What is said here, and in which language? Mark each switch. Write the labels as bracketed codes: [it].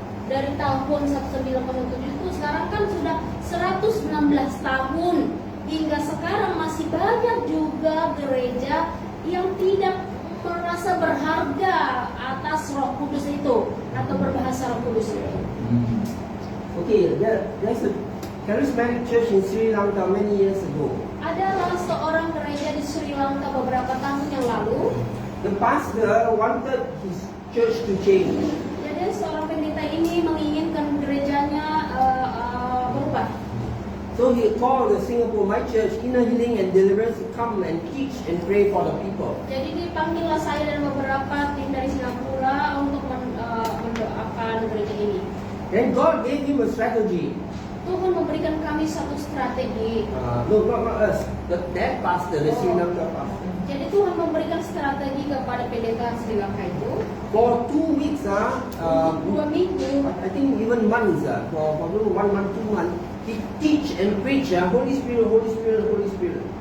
[id] dari tahun 1907 itu sekarang kan sudah 116 tahun hingga sekarang masih banyak juga gereja yang tidak merasa berharga atas Roh Kudus itu atau berbahasa Roh Kudus itu. [en] Okay, there's a charismatic church in Sri Lanka many years ago. [id] Adalah seorang gereja di Sri Lanka beberapa tahun yang lalu. [en] The pastor wanted his church to change. [id] Jadi seorang pendeta ini menginginkan gerejanya berubah. [en] So he called the Singapore My Church Inner Healing and Deliverance to come and teach and pray for the people. [id] Jadi dipanggillah saya dan beberapa tim dari Singapura untuk mendoakan gereja ini. [en] Then God gave him a strategy. [id] Tuhan memberikan kami satu strategi. [en] No, not us. That pastor, the Sri Lanka pastor. [id] Jadi Tuhan memberikan strategi kepada pendeta Sri Lanka itu. [en] For 2 weeks, [id] 2 minggu. [en] I think even months, for 1 month, 2 months, he teach and preach Holy Spirit, Holy Spirit, Holy Spirit.